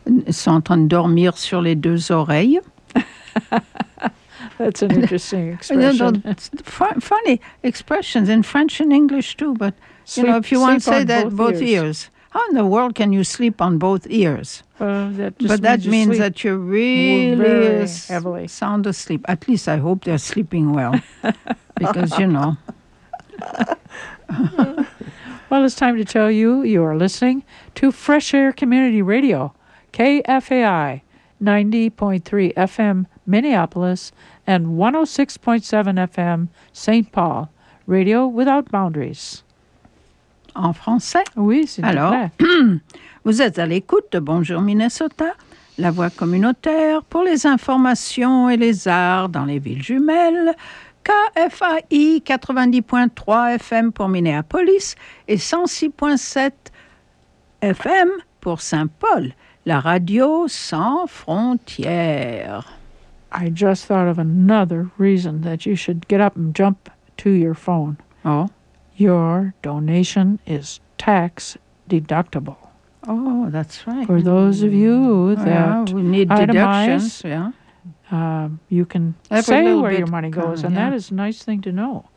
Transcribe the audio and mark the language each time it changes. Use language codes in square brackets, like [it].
[fr] sont en train de dormir sur les deux oreilles. [en] That's an interesting expression. Funny expressions in French and English too, but sleep, you know, if you want to say that, both ears. How in the world can you sleep on both ears? That means that you're really heavily sound asleep. At least I hope they're sleeping well, because you know. Well, it's time to tell you, you are listening to Fresh Air Community Radio, KFAI, 90.3 FM, Minneapolis, and 106.7 FM, St. Paul, radio without boundaries. [fr] En français? Oui, s'il te plaît. Alors, vous êtes à l'écoute de Bonjour Minnesota, la voix communautaire pour les informations et les arts dans les villes jumelles, KFAI 90.3 FM pour Minneapolis et 106.7 FM pour Saint-Paul, la radio sans frontières. [en] I just thought of another reason that you should get up and jump to your phone. Oh? Your donation is tax deductible. Oh, that's right. For those of you that need deductions, You can say where your money goes, and that is a nice thing to know.